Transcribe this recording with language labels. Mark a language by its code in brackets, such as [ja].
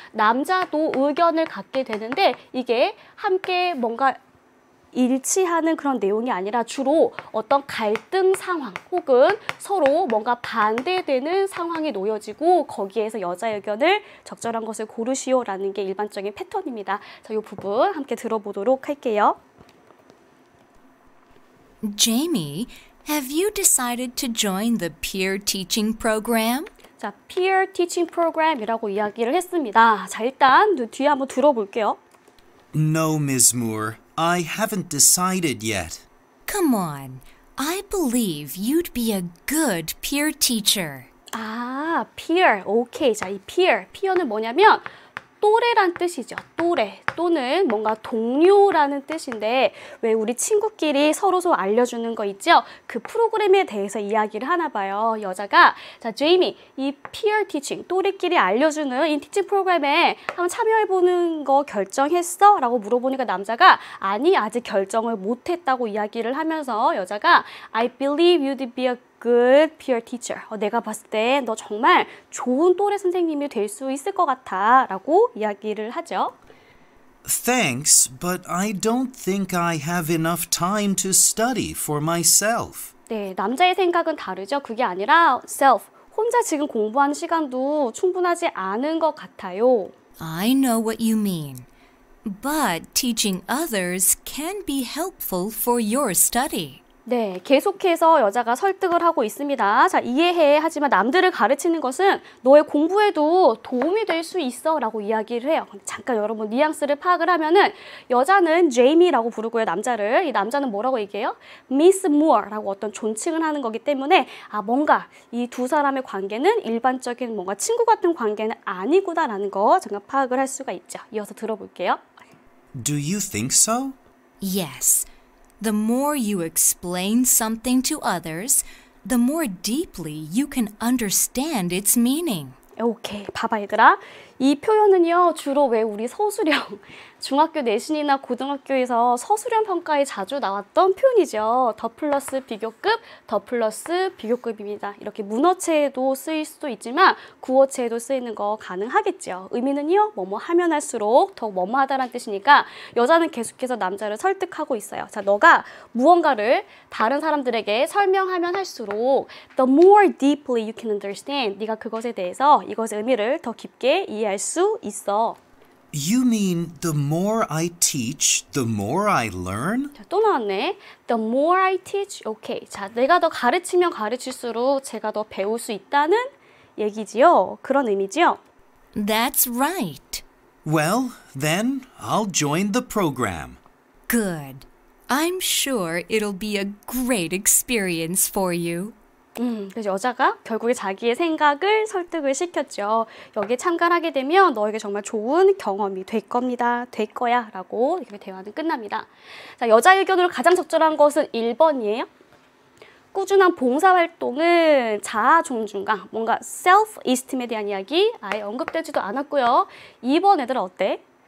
[ko] 남자도 의견을 갖게 되는데 이게 함께 뭔가 일치하는 그런 내용이 아니라 주로 어떤 갈등 상황 혹은 서로 뭔가 반대되는 상황이 놓여지고 거기에서 여자의 의견을 적절한 것을 고르시오라는 게 일반적인 패턴입니다. 자, 이 부분 함께 들어보도록 할게요. [en] Jamie, have you decided to join the peer teaching program? [ko] 자, peer teaching program이라고 이야기를 했습니다. 자, 일단 뒤에 한번 들어볼게요. [en] No, Ms. Moore. I haven't decided yet. Come on. I believe you'd be a good peer teacher. peer. 오케이. [ko] 자, 이 peer는 뭐냐면 또래란 뜻이죠. 또래 또는 뭔가 동료라는 뜻인데 왜 우리 친구끼리 서로 알려주는 거 있죠? 그 프로그램에 대해서 이야기를 하나 봐요. 여자가 자, 제이미 이 peer teaching 또래끼리 알려주는 이 티칭 프로그램에 한번 참여해보는 거 결정했어? 라고 물어보니까 남자가 아니 아직 결정을 못했다고 이야기를 하면서 여자가 [en] I believe you'd be a good peer teacher. [ko] 내가 봤을 때 너 정말 좋은 또래 선생님이 될 수 있을 것 같아 라고 이야기를 하죠. [en] Thanks, but I don't think I have enough time to study for myself. [ko] 네, 남자의 생각은 다르죠. 그게 아니라 self, 혼자 지금 공부하는 시간도 충분하지 않은 것 같아요. [en] I know what you mean. But teaching others can be helpful for your study. [ko] 네, 계속해서 여자가 설득을 하고 있습니다. 자, 이해해. 하지만 남들을 가르치는 것은 너의 공부에도 도움이 될 수 있어 라고 이야기를 해요. 잠깐 여러분 뉘앙스를 파악을 하면은 여자는 제이미라고 부르고요. 남자를. 이 남자는 뭐라고 얘기해요? Miss Moore 라고 어떤 존칭을 하는 거기 때문에 뭔가 이 두 사람의 관계는 일반적인 뭔가 친구 같은 관계는 아니구나 라는 거 잠깐 파악을 할 수가 있죠. 이어서 들어볼게요. [en] Do you think so? Yes. The more you explain something to others, the more deeply you can understand its meaning. [ko] 오케이, 봐봐 얘들아. 이 표현은요, 주로 왜 우리 서술형, 중학교 내신이나 고등학교에서 서술형 평가에 자주 나왔던 표현이죠. 더 플러스 비교급, 더 플러스 비교급입니다. 이렇게 문어체에도 쓰일 수도 있지만 구어체에도 쓰이는 거 가능하겠죠. 의미는요, 뭐뭐 하면 할수록 더 뭐뭐하다라는 뜻이니까 여자는 계속해서 남자를 설득하고 있어요. 자, 너가 무언가를 다른 사람들에게 설명하면 할수록 [en] the more deeply you can understand, [ko] 네가 그것에 대해서 이것의 의미를 더 깊게 이해할 수 있어. [en] You mean the more I teach, the more I learn? [ko] 자, 또 나왔네. [en] The more I teach, okay. [ko] 자, 내가 더 가르치면 가르칠수록 제가 더 배울 수 있다는 얘기지요. 그런 의미지요. [en] That's right. Well, then I'll join the program. Good. I'm sure it'll be a great experience for you. [ko] 그래서 여자가 결국에 자기의 생각을 설득을 시켰죠. 여기에 참가를 하게 되면 너에게 정말 좋은 경험이 될 겁니다. 될 거야. 라고 이렇게 대화는 끝납니다. 자, 여자 의견으로 가장 적절한 것은 1번이에요. 꾸준한 봉사활동은 자아 존중감, 뭔가 self-esteem에 대한 이야기 아예 언급되지도 않았고요. 2번 애들은 어때?